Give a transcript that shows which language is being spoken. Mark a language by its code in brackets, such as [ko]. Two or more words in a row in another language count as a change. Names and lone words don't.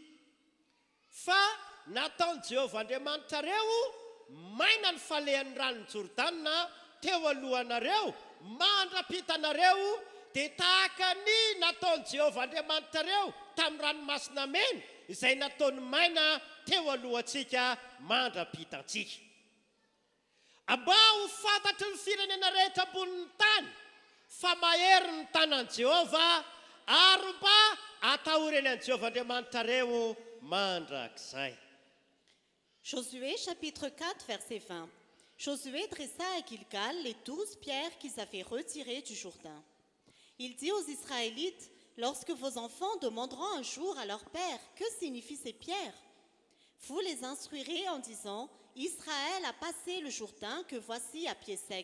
[mg] Fa nataon'i Jehovah Andriamanitrareo maina ny falehan'ny ranon'ny Jordana teo alohanareo mandra-pitanareo, dia tahaka ny nataon'i Jehovah Andriamanitrareo tamin'ny ranomasina mena izay nataony maina teo alohantsika mandra-pitantsika. Mba ho fantatry ny firenena rehetra ambonin'ny tany fa mahery ny tanan'i Jehovah ary mba atahorany an'i Jehovah Andriamanitrareo mandrakizay. [fr] Josué chapitre 4, verset 20. Josué dressa à Gilgal les 12 pierres qu'ils avaient retirées du Jourdain. Il dit aux Israélites, lorsque vos enfants demanderont un jour à leur père, que signifient ces pierres? Vous les instruirez en disant, Israël a passé le Jourdain que voici à pied sec.